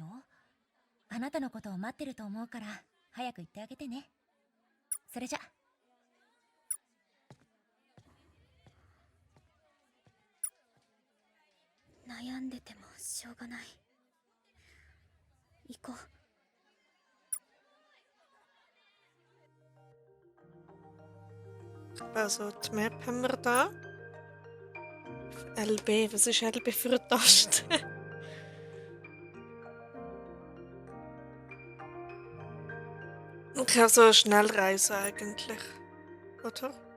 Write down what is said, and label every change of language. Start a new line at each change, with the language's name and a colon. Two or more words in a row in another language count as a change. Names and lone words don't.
Japanese: あなたのことを待ってると思うから早く行ってあげてね。それじゃ。悩んでてもしょうがない。行こう。
German: Also, die Map haben wir da. LB, was ist LB für eine Taste? Ich kann so schnell reisen eigentlich, oder?